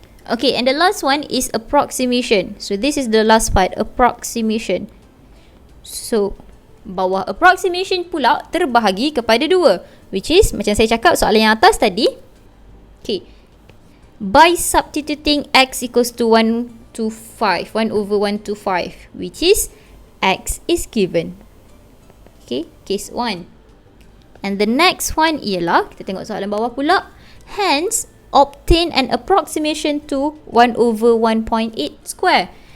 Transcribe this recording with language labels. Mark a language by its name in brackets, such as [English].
[English] Okay, and the last one is approximation. So this is the last part, approximation. [Malay] So bawah approximation pula terbahagi kepada 2, which is macam saya cakap soalan yang atas tadi. [English] Okay, by substituting x equals to 1 to 5, 1 over 1 to 5, which is x is given. Okay, case 1. And the next one ialah, [Malay] kita tengok soalan bawah pula. [English] Hence, obtain an approximation to 1 over 1.8 square.